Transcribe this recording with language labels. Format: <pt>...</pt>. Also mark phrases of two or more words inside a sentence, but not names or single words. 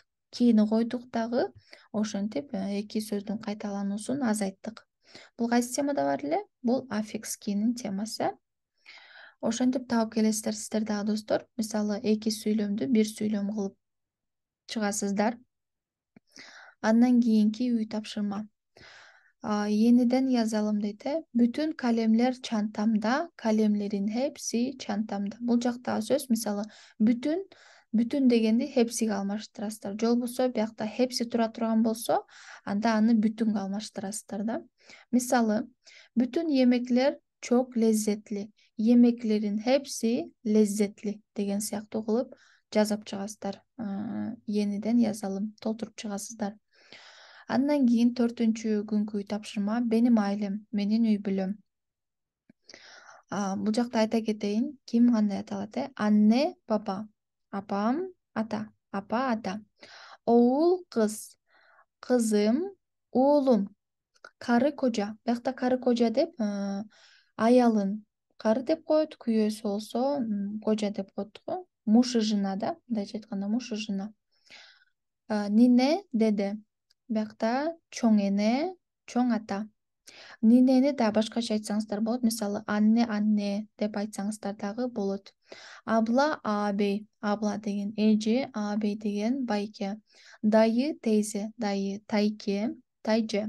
<ky>Кийини койдук дагы, ошентип эки сөздүн кайталануусун азайттык. Бул кайсы темада бар эле? Бул аффикс кийинин темасы. Ошентип табып келесиздер сиздер дагы, достор. Мисалы, эки сүйлөмдү бир сүйлөм кылып чыгасыздар. Андан кийинки үй тапшырма.</ky> <tr>Yeniden yazalım deydi. Bütün kalemler çantamda, kalemlerin hepsi çantamda.</tr> <ky>Бул жактагы сөз мисалы бүтүн дегенди hepsiге алмаштырасыздар. Жол болсо, биякта hepsi тура турган болсо, анда аны бүтүнгө алмаштырасыздар да. Мисалы,</ky> <tr>bütün yemekler çok lezzetli. Yemeklerin hepsi lezzetli</tr> <ky>деген сыяктуу кылып жазып чыгасыздар.</ky> <tr>Yeniden yazalım,</tr> <ky>толтуруп чыгасыздар. Андан кийин 4-күнкү үй тапшырма</ky> <tr>benim ailem,</tr> <ky>менин үй бүлөм. Бул жакта айта кетейин, ким кандай аталат?</ky> <tr>Anne, baba,</tr> <ky>апам, ата, апа, ата.</ky> <tr>Oğul, kız, kızım, oğlum, karı, koca.</tr> <ky>Бuyакта</ky> <tr>karı, koca</tr> <ky>деп аялын кары деп коет, күйөөсү болсо кожа деп коет го.</ky> <ru>Муж и жена</ru> <ky>да, мындайча айтканда</ky> <ru>муж и жена.</ru> <tr>Nine, dede.</tr> <ky>Биякта чоң эне, чоң ата. Нинени да башкача айтсаңыздар болот. Мисалы, анне деп айтсаңыздар дагы болот. Абла, ağabey. Абла деген эже, ağabey деген байке. Дайы, тейзе. Дайы, тайке, тайже.</ky>